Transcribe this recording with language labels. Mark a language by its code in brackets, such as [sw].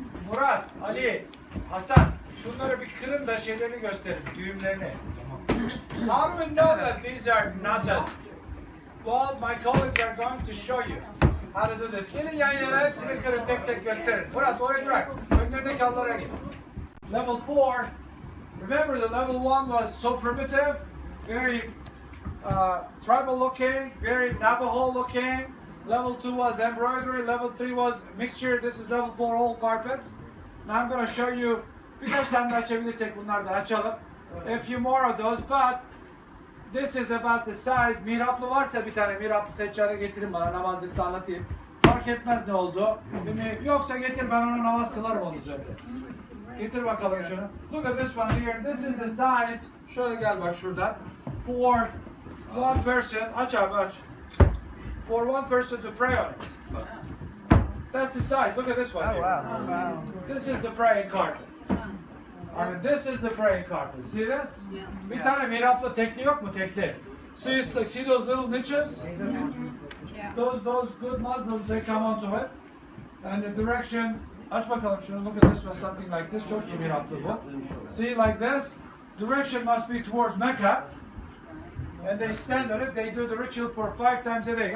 [tr] Murat, Ali, Hasan, şunları bir kırın da şeylerini gösterin, düğümlerini. [en] How do we know that these are knotted? Well, my colleagues are going to show you how to do this. [tr] Gelin yan yana hepsini kırın, tek tek gösterin. Murat, orayı bırak. Önlerindeki hallara git. [en] Level 4, remember the level 1 was so primitive, very tribal looking, very Navajo looking. Level 2 was embroidery, level 3 was mixture. This is level 4 all carpets. Now I'm going to show you, [tr] birkaç tane açabilirsek bunlardan açalım. [en] A few more of those, but this is about the size. [tr] Mihraplı varsa bir tane mihraplı seccade getirin bana, namazlıkta anlatayım. Fark etmez ne oldu. Yoksa getir, ben onu namaz kılarım onun üzerinde. Getir bakalım şunu. [en] Look at this one here. This is the size. [tr] Şöyle gel bak şuradan. [en] For one person. [tr] Aç abi aç. [en] For one person to pray on it. That's the size. Look at this one Oh, here. wow. Wow. This is the praying carpet. I mean, this is the praying carpet. See this? [tr] Bir tane mihraplı tekli yok mu tekli? [en] See those little niches? Those good Muslims, they come onto it. And the direction, [tr] aç bakalım şunu, [en] look at this one, something like this. [tr] Çok iyi mihraplı bu. [en] See, like this? Direction must be towards Mecca. And they stand on it, they do the ritual for 5 times a day.